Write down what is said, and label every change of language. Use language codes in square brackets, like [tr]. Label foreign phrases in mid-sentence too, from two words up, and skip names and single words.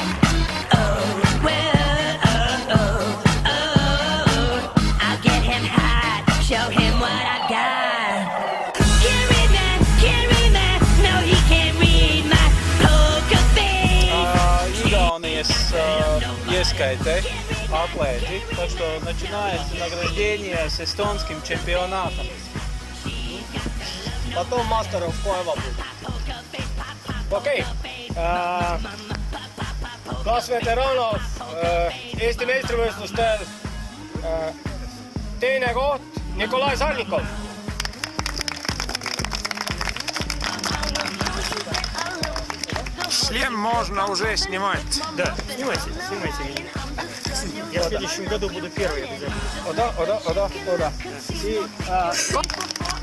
[en] Oh, well, I'll get him hot, show him what I got. Can't read that, no he can't read my poker face. [lv] Igaunijas ieskaitē atlēti, [ru] так что начинается награждение с эстонским чемпионатом. Потом мастеров koeva будет. [et] Okei. Kas Veteranov Eesti meistrivõistlustel teine koht Nikolai Sarnikov. [ru] Шлем можно уже снимать. Да, снимайте меня. Я в следующем году буду первый обязательно. Oda.